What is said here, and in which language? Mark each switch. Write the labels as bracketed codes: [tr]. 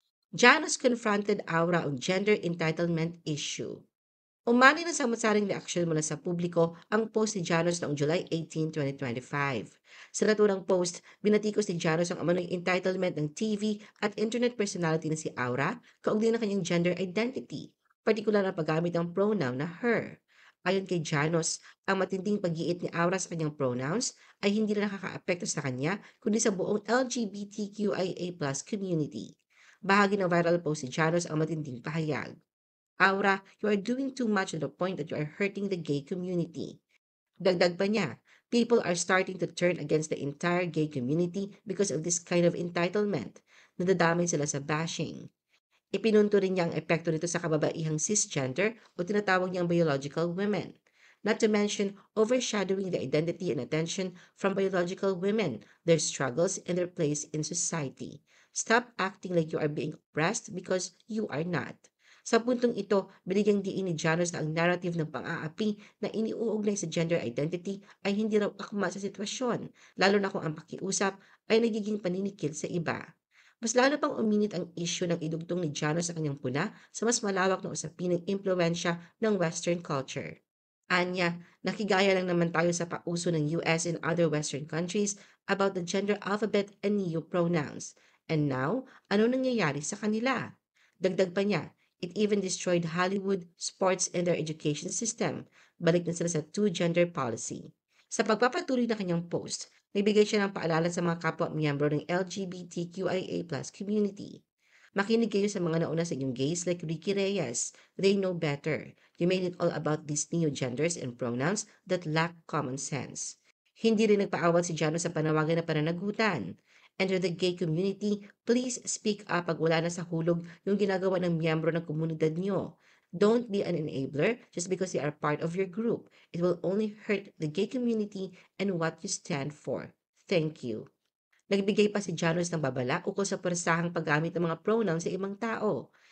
[en] Janos confronted Aura on gender entitlement issue. [tl] Umani ng samot-saring reaksyon mula sa publiko ang post ni Janos noong July 18, 2025. Sa naturang post, binatikos ni Janos ang umano'y entitlement ng TV at internet personality na si Aura kaugnay ng kanyang gender identity, partikular na paggamit ng pronoun na her. Ayon kay Janos, ang matinding pag-iit ni Aura sa kanyang pronouns ay hindi na nakakaapekto sa kanya kundi sa buong LGBTQIA+ community. Bahagi ng viral post ni Janos ang matinding pahayag. [en] Aura, you are doing too much to the point that you are hurting the gay community. [tl] Dagdag pa niya, [en] people are starting to turn against the entire gay community because of this kind of entitlement. [tl] Nadadamay sila sa bashing. Ipinunto rin niya ang epekto nito sa kababaihang cisgender o tinatawag niyang biological women. [en] Not to mention overshadowing the identity and attention from biological women, their struggles, and their place in society. Stop acting like you are being oppressed because you are not. [tl] Sa puntong ito, binigyang diin ni Janos na ang narrative ng pang-aapi na iniuugnay sa gender identity ay hindi raw akma sa sitwasyon, lalo na kung ang pakiusap ay nagiging paninikil sa iba. Mas lalo pang uminit ang issue ng idugtong ni Janos sa kanyang puna sa mas malawak na usapin ng impluensya ng Western culture. Anya, nakigaya lang naman tayo sa pauso ng US [en] and other Western countries about the gender alphabet and neo-pronouns. And now, [tl] ano nangyayari sa kanila? Dagdag pa niya, [en] it even destroyed Hollywood, sports, and their education system. [tl] Balik na sila sa two-gender policy. Sa pagpapatuloy na kanyang post, nagbigay siya ng paalala sa mga kapwa-miyembro ng LGBTQIA+ community. Makinig kayo sa mga nauna sa inyong [en] gays like [tl] Ricky Reyes. [en] They know better. You made it all about these neo-genders and pronouns that lack common sense. [tl] Hindi rin nagpaawat si Jano sa panawagan na pananagutan. [en] Enter the gay community, please speak up [tl] pag wala na sa hulog yung ginagawa ng miyembro ng komunidad nyo. [en] Don't be an enabler just because they are part of your group. It will only hurt the gay community and what you stand for. Thank you. [tl] Nagbigay pa si Janos ng babala ukol sa persahang paggamit ng mga pronouns sa ibang tao.